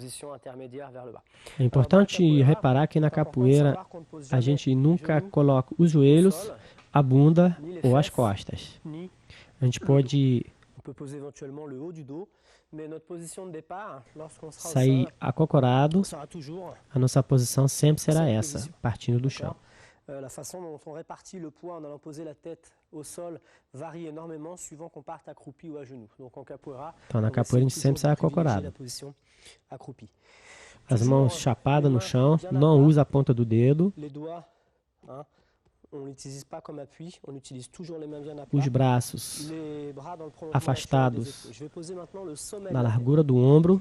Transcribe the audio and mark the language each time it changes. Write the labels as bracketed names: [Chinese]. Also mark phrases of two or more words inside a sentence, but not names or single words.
[Portuguese] É importante reparar que na capoeira a gente nunca coloca os joelhos, a bunda ou as costas. A gente pode sair acocorado, a nossa posição sempre será essa, partindo do chão. [French] La façon dont on répartit le poids en allant poser la tête au sol varie énormément suivant qu'on parte accroupi ou à genoux. Donc en capoeira, [Portuguese] então na capoeira a gente sempre sai acocorado. As mãos chapadas no chão, não usa a ponta do dedo. Os braços afastados na largura do ombro.